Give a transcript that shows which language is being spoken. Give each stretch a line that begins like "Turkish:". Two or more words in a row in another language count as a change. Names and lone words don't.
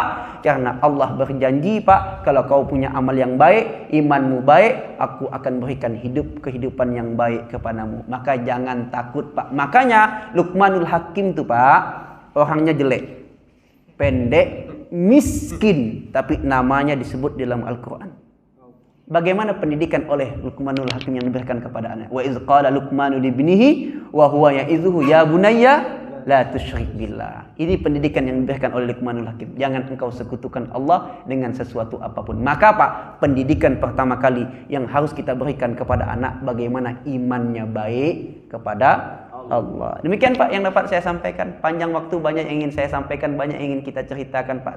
Indonesian: Karena Allah berjanji Pak, kalau kau punya amal yang baik, imanmu baik, aku akan berikan kehidupan yang baik kepadamu. Maka jangan takut Pak. Makanya Luqmanul Hakim tuh Pak, orangnya jelek, pendek, miskin, tapi namanya disebut dalam Al-Quran. Bagaimana pendidikan oleh Luqmanul Hakim yang diberikan kepada anak?
Arabic: وإذ قال لقمان لابنه وهو يعظه يا بني لا تشرك بالله.
Indonesian: Ini pendidikan yang diberikan oleh Luqmanul Hakim. Jangan engkau sekutukan Allah dengan sesuatu apapun. Maka Pak, pendidikan pertama kali yang harus kita berikan kepada anak, bagaimana imannya baik kepada Allah. Demikian Pak yang dapat saya sampaikan. Panjang waktu, banyak yang ingin saya sampaikan, banyak yang ingin kita ceritakan Pak.